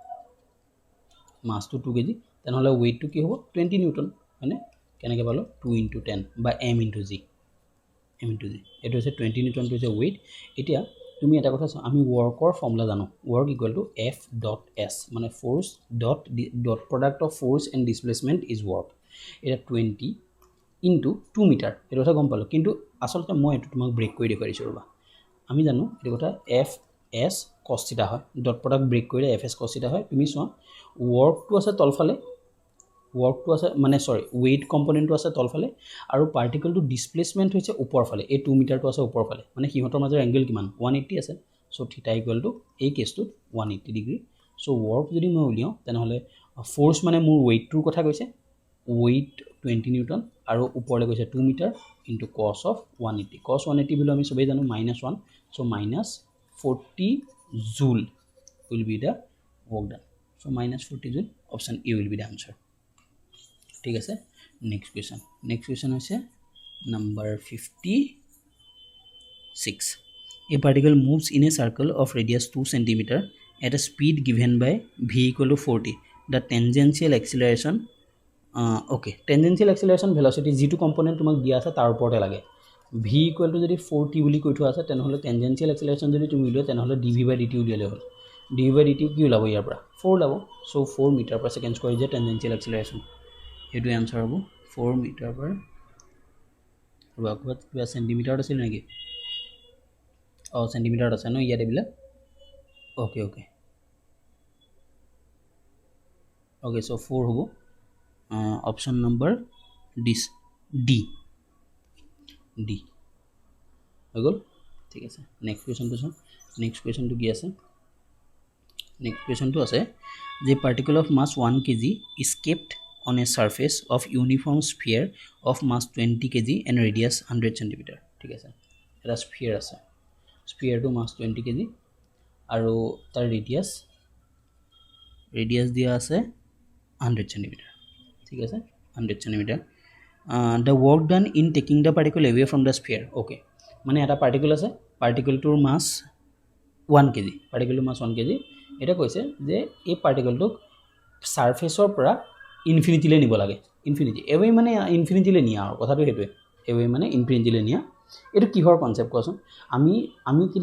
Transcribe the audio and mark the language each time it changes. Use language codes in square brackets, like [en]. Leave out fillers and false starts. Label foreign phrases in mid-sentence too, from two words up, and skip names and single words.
[as] তেনেহলে ওয়েটটো কি হ'ব 20 নিউটন মানে কেনেকৈ পালো 2 * 10 বা m * g এটো হৈছে 20 নিউটন টু হৈছে ওয়েট এতিয়া তুমি এটা কথা আমি ওয়াৰ্কৰ ফৰ্মুলা জানো ওয়াৰ্ক = F.S মানে [en] force dot product of force and displacement is work [as] এটা 20 * 2 মিটাৰ এটো কথা গম পালো কিন্তু আসলতে মই এটো তোমাক ব্ৰেক কৰি দেখাইছো ৰবা আমি জানো এটো কথা F.S cos θ হয় [en] dot product break [as] কৰিলে F.S cos θ হয় তুমি চোৱা ওয়াৰ্কটো আছে তলফালে ওয়াৰ্কটো আছে মানে [en] sorry weight [as] কম্পোনেন্টটো আছে তলফালে আৰু পাৰ্টিকলটো ডিসপ্লেসমেন্ট হৈছে ওপৰফালে এই 2 মিটাৰটো আছে ওপৰফালে মানে হিহঁতৰ মাজৰ এংগল কিমান 180 আছে সো θ = এই কেছটো 180 ডিগ্ৰী সো ওয়াৰ্ক যদি মই উলিয়াও তেনেহলে ফোর্স মানে মোৰ ওয়েটটোৰ কথা কৈছে ওয়েট 20 নিউটন আৰু ওপৰলৈ গৈছে 2 মিটাৰ ইনটু cos of 180 cos 180 বুলি আমি সবেই জানো -1 সো -40 জুল [en] will be the work done so -40 joule option A will be the answer [as] ঠিক আছে [en] next question [as] হৈছে নাম্বাৰ [en] 56 a particle moves in a circle of radius 2 cm at a speed given by v = 40 the tangential acceleration tangential acceleration velocity [as] যেটো কম্পোনেন্ট তোমাক দিয়া আছে তাৰ ওপৰতে লাগে v = যদি 40 বুলি কৈ থোৱা আছে তেনেহলে [en] tangential acceleration [as] যদি তুমি উলিয়া তেনেহলে dv/dt উলিয়ালে হ'ল dv/dt কি ওলাব ইয়াৰ পৰা 4 ওলাব সো 4 [en] meter per second square [as] যে [en] tangential acceleration [as] এটো आंसर হ'ব 4 [en] meter per [as] বাকত কিবা সেন্টিমিটাৰ আছিল নেকি সেন্টিমিটাৰ আছে ন ইয়াতে বিলা ওকে সো 4 হ'ব [en] option number D [as] হৈ গল ঠিক আছে নেক্সট কোৱেশ্চনটো কি আছে নেক্সট কোৱেশ্চনটো আছে যে [en] particle of mass 1 kg is kept on a surface of uniform sphere of mass 20 kg and radius 100 cm [as] ঠিক আছে এটা sphere আছে sphere to mass 20 kg আৰু তাৰ radius দিয়া আছে 100 cm ঠিক আছে 100 cm [en] the work done in taking the particle away from the sphere okay [as] মানে এটা পাৰ্টিকল আছে পাৰ্টিকলটোৰ মাস 1 kg এটা কৈছে যে এই পাৰ্টিকলটোক সাৰফেসৰ পৰা ইনফিনিটিলে নিব লাগে [en] infinity away [as] মানে ইনফিনিটিলে নিয়া আৰু কথাটো হেতুৱে এৱে মানে ইনফিনিটিলে নিয়া এটো কিহৰ কনসেপ্ট কোৱাচোন আমি কিলে